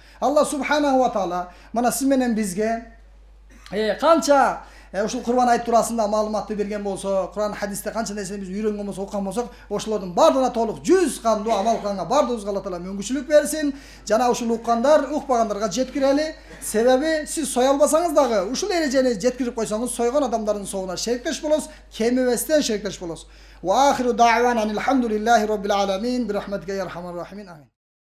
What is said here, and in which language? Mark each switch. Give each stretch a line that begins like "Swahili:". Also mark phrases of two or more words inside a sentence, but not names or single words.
Kyrgyz: Алла
Arabic: سبحانه وتعالى
Kyrgyz: мана сиз менен бизге канча ушул курбан айт туурасында маалыматты берген болсо, Куран хадисте канча нерсени биз үйрөнгөн болсок, окуган болсок, ошолордун баардыгына толук 100 кандуу амал кылганга баардыгыбызга Алла таала мүмкүнчүлүк берсин. Жана ушул уккандар, укпагандарга жеткирели. Себеби сиз соя албасаңыз дагы ушул эрежени жеткирип койсоңуз, сойгон адамдардын соогуна шериктеш болосуз, кемибестен шериктеш болосуз.
Arabic: وآخر دعوانا الحمد لله رب العالمين برحمتك يا أرحم الراحمين. Amin.